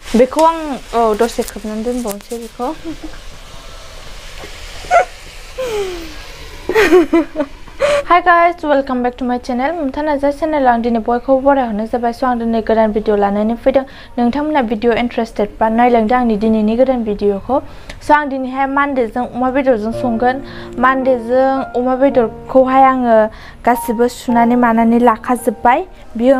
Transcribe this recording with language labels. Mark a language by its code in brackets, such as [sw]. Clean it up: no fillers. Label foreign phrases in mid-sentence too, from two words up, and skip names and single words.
[brx] बेखौ आं दसे खोबनानै दोनबावनोसै बेखौ [en] Hi guys, welcome back to my channel. [brx] Mumtanaza channel आं दिनै बयखौबो बरायहरनो जाबाय स' आं दिनै गोदान भिडिअ लानानै फैदों नोंथांमोना भिडिअ इन्ट्रेस्टेड बा नायलांदो आंनि दिनैनि गोदान भिडिअखौ स' आं दिनैहाय मानदेजों अमा बेदरजों संगोन मानदेजों अमा बेदरखौहाय आङो गासिबो सुनानै मानानै लाखाजोबबाय बियो